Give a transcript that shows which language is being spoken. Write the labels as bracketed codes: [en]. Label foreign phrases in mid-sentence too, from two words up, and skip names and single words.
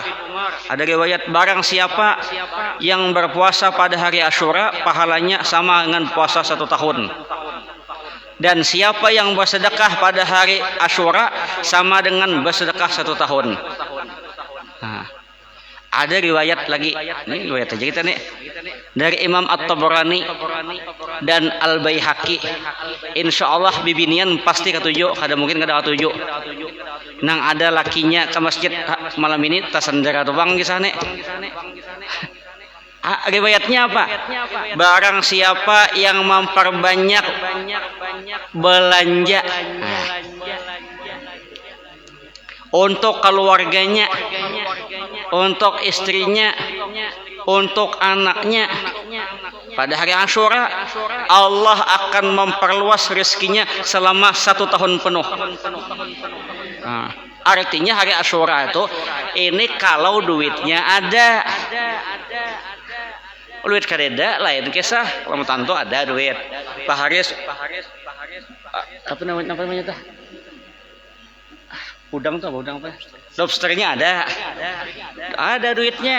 [id] Ada riwayat barang siapa yang berpuasa pada hari Asyura pahalanya sama dengan puasa 1 tahun. Dan siapa yang bersedekah pada hari Asyura sama dengan bersedekah 1 tahun. Nah, ada riwayat lagi, ini riwayat aja kita nih, dari Imam At-Tabrani dan Al-Baihaqi. [ar] Insya Allah [bjn] bibinian pasti ketujuh, kada mungkin kada ketujuh. Nang ada lakinya ke masjid malam ini tasandara tubang kisah nih. [id] Riwayatnya apa? Barang siapa yang memperbanyak belanja untuk keluarganya, untuk istrinya, untuk anaknya pada hari Asyura, Allah akan memperluas rezekinya selama 1 tahun penuh. Artinya hari Asyura itu ini kalau duitnya ada. [bjn] Duit kadeda lain kisah, kalau tanto ada duit. [id] Pak Haris, apa namanya tah? Udang apa? Lobsternya ada duitnya.